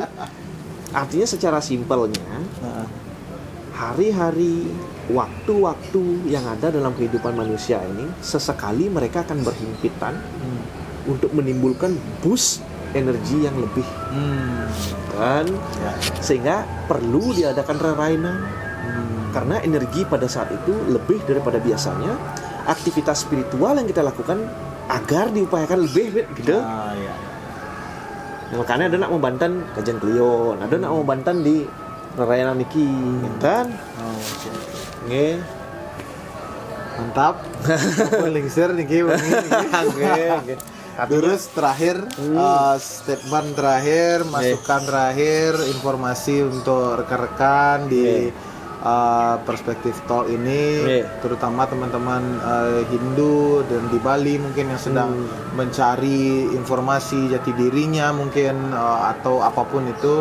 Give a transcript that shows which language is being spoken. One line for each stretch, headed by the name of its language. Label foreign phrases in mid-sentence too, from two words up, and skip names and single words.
Indonesian: Artinya secara simpelnya hari-hari waktu-waktu yang ada dalam kehidupan manusia ini sesekali mereka akan berhimpitan untuk menimbulkan boost energi yang lebih dan sehingga perlu diadakan rerainan karena energi pada saat itu lebih daripada biasanya. Aktivitas spiritual yang kita lakukan agar diupayakan lebih gitu. Makanya ada
Balinese: nak membantan
Indonesian: kajian Kleon, ada
Balinese: nak membantan
Indonesian: di rarainan niki, kan? Nggih. Mantap.
Balinese: Lingsir niki.
Indonesian: Oke. Terus terakhir statement terakhir, masukan terakhir, informasi untuk rekan-rekan di perspektif talk ini, terutama teman-teman Hindu dan di Bali mungkin yang sedang mencari informasi jati dirinya mungkin atau apapun itu.